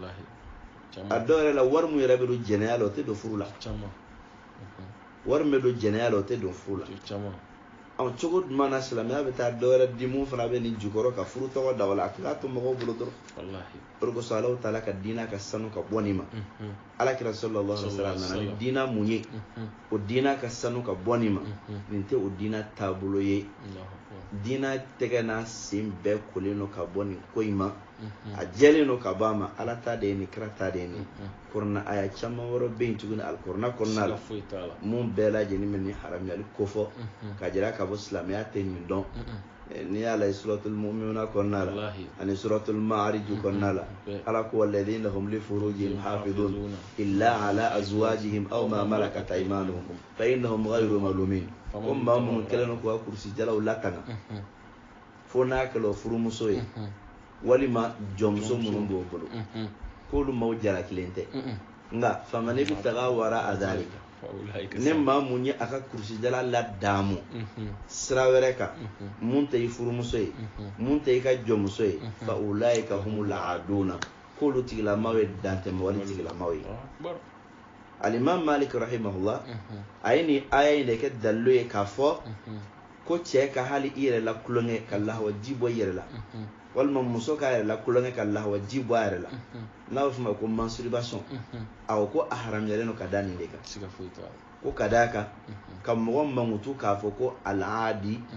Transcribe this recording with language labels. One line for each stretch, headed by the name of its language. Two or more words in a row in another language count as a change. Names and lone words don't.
Bambara: a dɔw yɛrɛ la wari mun yɛrɛ bɛ don jɛnɛya la o tɛ don furu la wari min bɛ don jɛnɛya la o tɛ don furu la cogo jumɛn na silamɛya bɛ taa dɔwɛrɛ di mun fana bɛ nin jukɔrɔ ka furu tɔgɔ da wala a tun k'a to mɔgɔw bolo dɔrɔn o de kosɔn Alahu taala ka diinɛ ka sanu ka bɔ nin ma alakira
Arabic: صلى الله عليه وسلم
Bambara: nana ni diinɛ mun ye o diinɛ ka sanu ka bɔ nin ma nin tɛ o diinɛ taabolo ye diinɛ tɛgɛ n'a sen bɛɛ kolen don ka bɔ nin ko in ma a jɛlen don ka bɔ a ma ala ta de ye nin kira ta de ye nin kuranɛ aya caman wɛrɛ bɛ yen tuguni alikuranɛ kɔnɔna la mun bɛɛ lajɛlen bɛ nin haramuyali kofɔ ka jira k'a fɔ silamɛya tɛ nin dɔn n'i y'a lajɛ suratul mu'minuna kɔnɔna la ani suratul ma'arij kɔnɔna la ala ko
Arabic: والذين هم لفروجهم حافظون إلا على أزواجهم أو ما ملكت أيمانهم فإنهم غير ملومين
Bambara: ko maa minnu kɛlen don k'u ka kurusi-jalaw latanga fo n'a kɛla furumuso ye walima jɔnmuso minnu b'o bolo k'olu maaw jara kelen tɛ nka
Arabic: فمن ابتغى وراء ذلك
Bambara: ne maa mun ye a ka kurusi-jala ladamu sira wɛrɛ kan mun tɛ i furumuso ye mun tɛ i ka jɔnmuso ye
Arabic: فأولئك هم العادون
Bambara: k'olu tigilamaaw ye dantɛmɛ wale tigilamaaw ye Al-Imam Malik rahimahullah a ye nin aya in de kɛ dalilu ye k'a fɔ ko cɛ ka hali i yɛrɛ la kulonkɛ ka lahawaji bɔ i yɛrɛ la walima muso ka yɛrɛ la kulonkɛ ka lahawaji bɔ a yɛrɛ la n'a bɛ f'o ma ko masturbation a ko a haramuyalen don ka da nin de kan ko ka d'a kan ka mɔgɔ mankutu k'a fɔ ko al-aadi